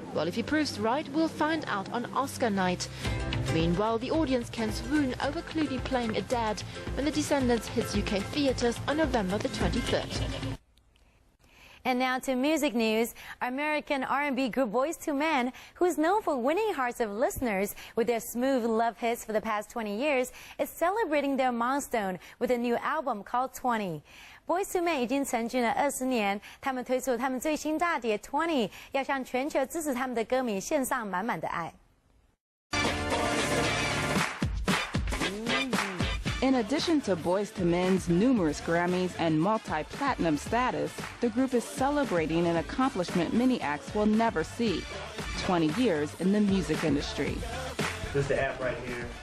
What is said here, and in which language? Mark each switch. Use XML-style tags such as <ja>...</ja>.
<en>Well, if he proves right, we'll find out on Oscar night. Meanwhile, the audience can swoon over Clooney playing a dad when The Descendants hits UK theatres on November the 23rd. And now to music news. American R&B group Boyz II Men, who's known for winning hearts of listeners with their smooth love hits for the past 20 years, is celebrating their milestone with a new album called 20.</en> <zh>Boyz II Men 已经成军了20年，他们推出了他们最新大碟 20， 要向全球支持他们的歌迷献上满满的爱。</zh> <en>In addition to Boyz II Men's numerous Grammys and multi-platinum status, the group is celebrating an accomplishment many acts will never see: 20 years in the music industry. There's the app right here.</en>